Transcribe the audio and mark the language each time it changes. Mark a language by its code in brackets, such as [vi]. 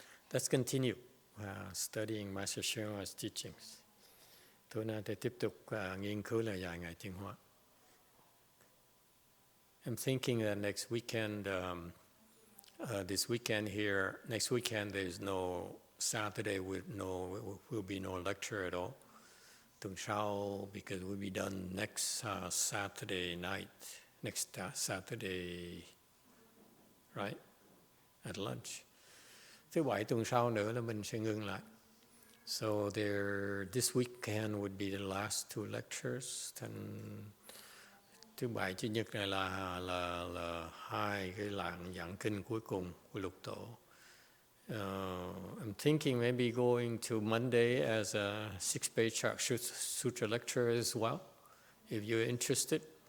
[en] Let's continue studying Master YongHua's teachings. [vi] Tối nay tôi tiếp tục nghiên cứu lời dạy Ngài Tiến Hóa. [en] I'm thinking that next weekend, this weekend here, next weekend there's no Saturday will be no lecture at all. [vi] Tuần sau, [en] because we'll be done next Saturday night. Next Saturday, right? At lunch. [vi] Thứ Bảy tuần sau nữa là mình sẽ ngưng lại. [en] So this weekend would be the last two lectures. [vi] And thứ Bảy Chủ nhật này là hai cái làng giảng kinh cuối cùng của lục tổ. [en] I'm thinking maybe going to Monday as a 6-page sutra lecture as well, if you're interested.